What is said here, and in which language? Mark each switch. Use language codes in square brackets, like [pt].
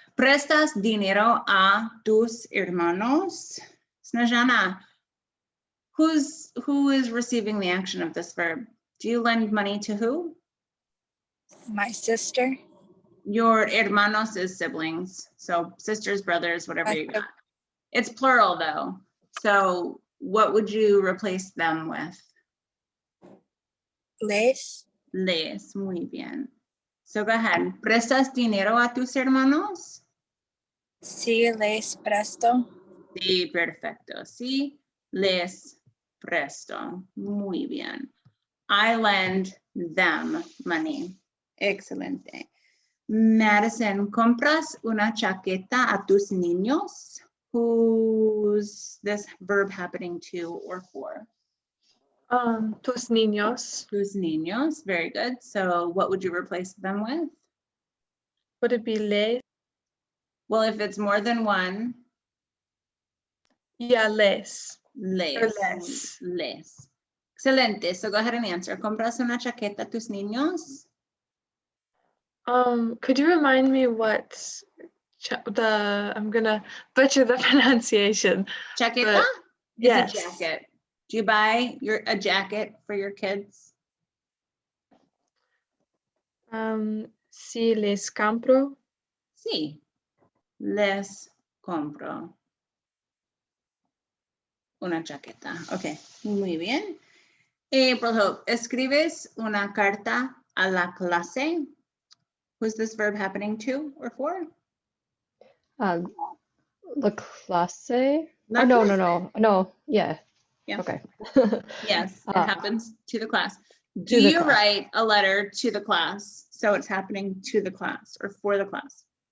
[es] Prestas dinero a tus hermanos. [en] Snejana, who is receiving the action of this verb? Do you lend money to who? My sister. Your hermanos is siblings. So sisters, brothers, whatever you got. Okay. It's plural though. So what would you replace them with? [es] Les. Les, muy bien. [en] So go ahead. [es] ¿Prestas dinero a tus hermanos? Sí, les presto. Sí, perfecto. Sí, les presto. Muy bien. [en] I lend them money. Excelente. [es] Madison, ¿compras una chaqueta a tus niños? [en] Who's this verb happening to or for? [es] Tus niños. Tus niños. [en] Very good. So what would you replace them with? Would it be les? Well, if it's more than one, Yeah, les. [es] les. Les. Les. Excelente. [en] So go ahead and answer. [es] ¿Compras una chaqueta a tus niños? [en] Could you remind me what I'm gonna butcher the pronunciation. [es] Chaqueta [en] But is yes. a jacket. Do you buy a jacket for your kids? [es] Si les compro. Sí. Les compro una chaqueta. Okay. Muy bien. April Hope, ¿escribes una carta a la clase? [en] Who's this verb happening to or for? [es] La clase? La [en] Oh, no, [es] clase. [en] no, yeah. Yeah. Okay. Yes, it Uh, happens to the class. to Do the you class. write a letter to the class? So it's happening to the class or for the class.